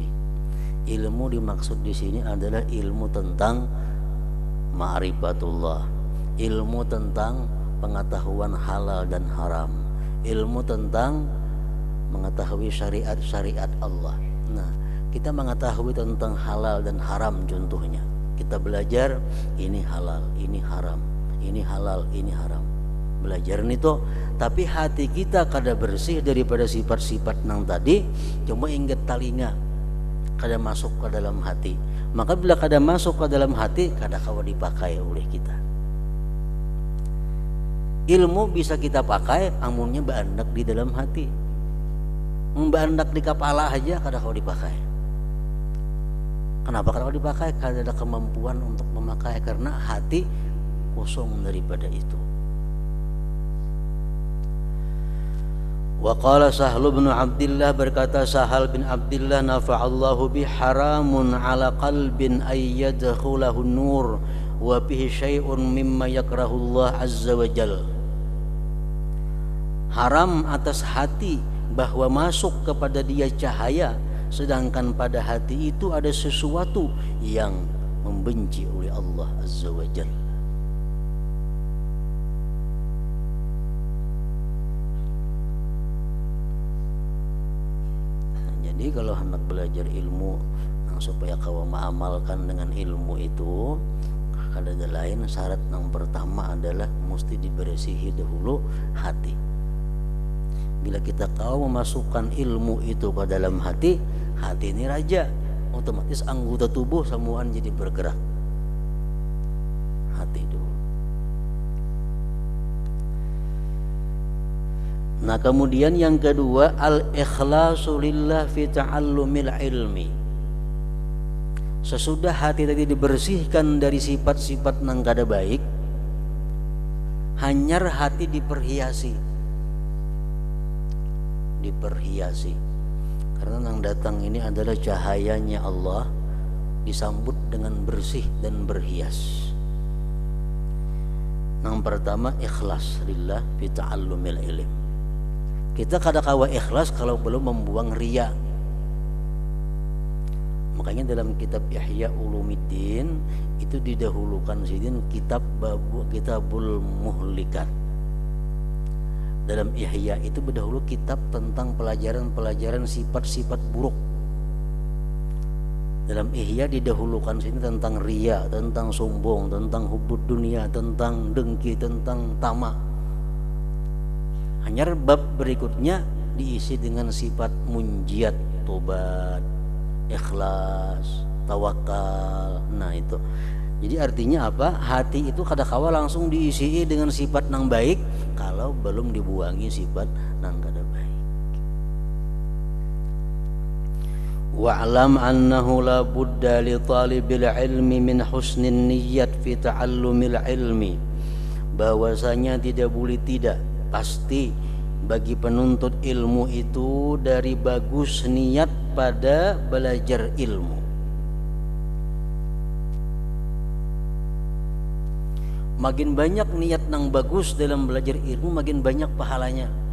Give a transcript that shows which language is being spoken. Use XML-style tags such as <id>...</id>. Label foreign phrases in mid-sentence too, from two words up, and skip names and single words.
<id>Ilmu dimaksud di sini adalah ilmu tentang ma'rifatullah, ilmu tentang pengetahuan halal dan haram, ilmu tentang mengetahui syariat Allah. Nah, kita mengetahui tentang halal dan haram, contohnya kita belajar ini halal, ini haram, ini halal, ini haram, belajar itu. Tapi hati kita kada bersih daripada sifat-sifat nang tadi, cuma ingat talinga, kada masuk ke dalam hati. Maka bila kada masuk ke dalam hati,</id> <bjn>kada kawa</bjn> <id>dipakai oleh kita. Ilmu bisa kita pakai,</id> <bjn>amunnya baandak</bjn> <id>di dalam hati.</id> <bjn>Baandak di kepala aja kada kawa dipakai.</bjn> <id>Kenapa</id> <bjn>kada kawa</bjn> <id>dipakai?</id> <bjn>Kada ada</bjn> <id>kemampuan untuk memakai, karena hati kosong daripada itu.</id> <ar>وقال سهل بن عبد الله,</ar> <id>berkata Sahal bin Abdillah,</id> <ar>نفع الله به حرام على قلب أن يدخله نور وبه شيء مما يكره الله عز وجل.</ar> <id>Haram atas hati bahwa masuk kepada dia cahaya, sedangkan pada hati itu ada sesuatu yang membenci oleh Allah</id> <ar>عز وجل.</ar> <id>Jadi kalau hendak belajar ilmu supaya kau mengamalkan dengan ilmu itu, ada lain syarat yang pertama adalah mesti dibersihi dahulu hati. Bila kita tahu memasukkan ilmu itu ke dalam hati, hati ini raja, otomatis anggota tubuh semuaan jadi bergerak. Hati dulu. Nah kemudian yang kedua,</id> <ar>الإخلاص لله في تعلم العلم.</ar> <id>Sesudah hati tadi dibersihkan dari sifat-sifat nang kada baik, hanyar hati diperhiasi. Karena yang datang ini adalah cahayanya Allah, disambut dengan bersih dan berhias. Yang pertama,</id> <ar>إخلاص لله في تعلم العلم.</ar> <id>Kita</id> <bjn>kada kawa</bjn> <id>ikhlas kalau belum membuang riya. Makanya dalam kitab Ihya Ulumuddin itu didahulukan sidin</id> <ar>كتاب المهلكات.</ar> <id>Dalam Ihya itu berdahulu kitab tentang pelajaran-pelajaran sifat-sifat buruk. Dalam Ihya didahulukan sini tentang riya, tentang sombong, tentang</id> <ar>حب الدنيا,</ar> <id>tentang dengki, tentang tamak. Hanya bab berikutnya diisi dengan sifat munjiat, tobat, ikhlas, tawakal. Nah itu. Jadi artinya apa? Hati itu kadang-kala langsung diisi dengan sifat nang baik kalau belum dibuangi sifat nang kada baik.</id> <ar>واعلم أنه لا بد لطالب العلم من حسن النية في تعلم العلم.</ar> <id>Bahwasanya tidak boleh tidak, pasti bagi penuntut ilmu itu dari bagus niat pada belajar ilmu. Makin banyak niat nang bagus dalam belajar ilmu, makin banyak pahalanya.</id>